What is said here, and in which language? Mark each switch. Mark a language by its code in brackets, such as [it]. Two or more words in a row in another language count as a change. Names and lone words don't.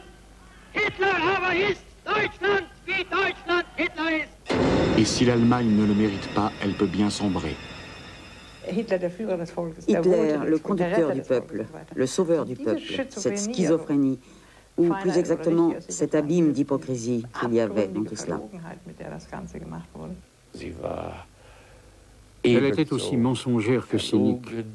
[de] Hitler aber ist Deutschland, wie Deutschland Hitler ist. [fr] Et si l'Allemagne ne le mérite pas, elle peut bien sombrer. Hitler, le conducteur du peuple, le sauveur du peuple, cette schizophrénie, ou plus exactement cet abîme d'hypocrisie qu'il y avait dans tout cela. Elle était aussi mensongère que cynique.